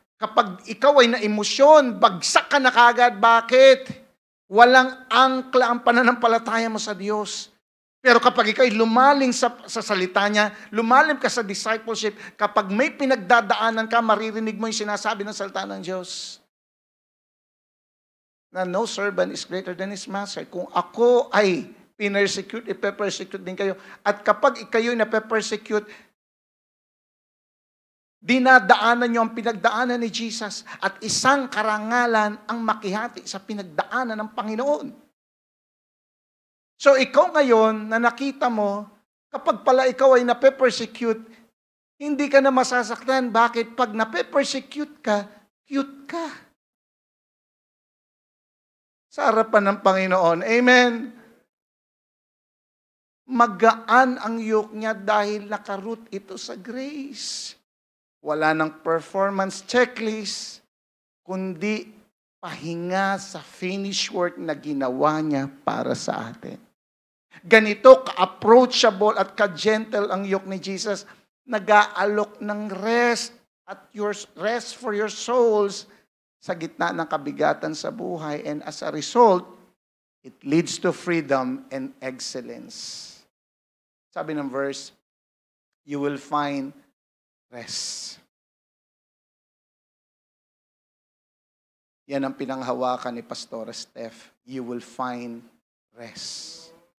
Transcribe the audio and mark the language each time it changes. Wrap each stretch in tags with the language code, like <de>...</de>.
<tl>Kapag ikaw ay na-emosyon, bagsak ka na kagad. Bakit? Walang angkla ang pananampalataya mo sa Diyos. Pero kapag ikaw ay lumalim sa salita niya, lumalim ka sa discipleship, kapag may pinagdadaanan ka, maririnig mo yung sinasabi ng salita ng Diyos.</tl> <en>Na no servant is greater than his master.</en> <tl>Kung ako ay pinersecute, ipe-persecute din kayo. At kapag ikayo na pe-persecute, dinadaanan nyo ang pinagdaanan ni Jesus at isang karangalan ang makihati sa pinagdaanan ng Panginoon. So ikaw ngayon na nakita mo, kapag pala ikaw ay nape-persecute, hindi ka na masasaktan. Bakit? Pag nape-persecute ka, cute ka. Sa harapan ng Panginoon. Amen. Magaan ang yoke niya dahil nakaroot ito sa grace. Wala ng</tl> <en>performance checklist,</en> <tl>kundi pahinga sa</tl> <en>finished work</en> <tl>na ginawa niya para sa atin. Ganito ka-approachable at ka-gentle ang yoke ni Jesus, nag-aalok ng rest at</tl> <en>rest for your souls</en> <tl>sa gitna ng kabigatan sa buhay.</tl> <en>And as a result, it leads to freedom and excellence.</en> <tl>Sabi ng verse,</tl> <en>you will find rest.</en> <tl>Yan ang pinanghawakan ni Pastor Steph.</tl> <en>You will find rest.</en>